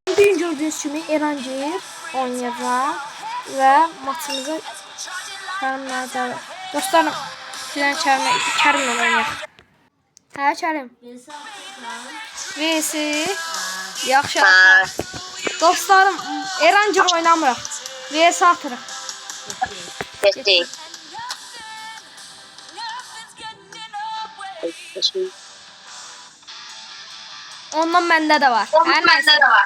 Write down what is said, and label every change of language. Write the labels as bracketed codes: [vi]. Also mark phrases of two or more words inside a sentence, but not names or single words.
[tr] bugün gördüğünüz kimi Erancı oynayacağım ve maçımızı Kerim'le dostlarım sizden Kerim'le oynayacağım. [az] Hə Kerim. V'si yaxşı. Dostlarım Erancı oynamırıq. V'si atırıq. Getdik. Ondan məndə də var. Hər nəysə.